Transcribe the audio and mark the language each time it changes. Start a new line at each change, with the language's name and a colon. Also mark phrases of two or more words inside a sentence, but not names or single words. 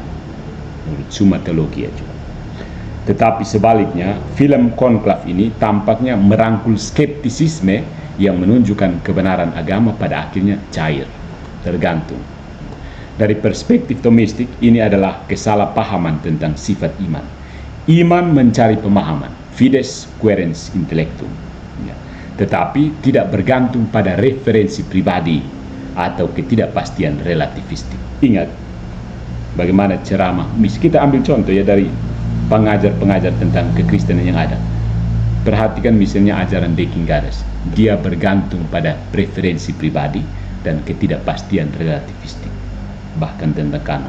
Indonesian: Menurut Summa Theologiae juga. Tetapi sebaliknya, film Conclave ini tampaknya merangkul skeptisisme yang menunjukkan kebenaran agama pada akhirnya cair, tergantung. Dari perspektif Thomistik, ini adalah kesalahpahaman tentang sifat iman. Iman mencari pemahaman,
Latin: fides querens intellectum.
Indonesian: Ya. Tetapi tidak bergantung pada referensi pribadi atau ketidakpastian relativistik. Ingat, bagaimana ceramah, kita ambil contoh ya dari pengajar-pengajar tentang kekristenan yang ada. Perhatikan misalnya ajaran De Kingares. Dia bergantung pada preferensi pribadi dan ketidakpastian relativistik, bahkan tentang kanon.